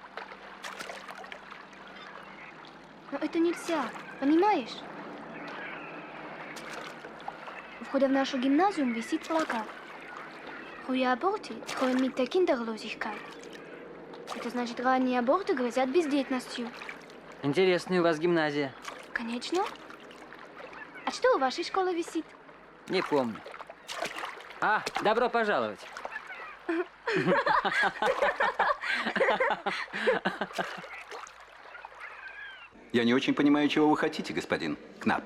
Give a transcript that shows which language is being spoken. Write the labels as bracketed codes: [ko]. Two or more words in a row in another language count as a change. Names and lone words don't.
[ru] Но это нельзя, понимаешь? У входа в нашу гимназию висит плакат. [de] Frühe Aborte treuen mit der Kinderlosigkeit. [ru] Это значит, ранние аборты грозят бездетностью. Интересная у вас гимназия. Конечно. А что у вашей школы висит? Не помню. А, добро пожаловать. Я не очень понимаю, чего вы хотите, господин Кнап.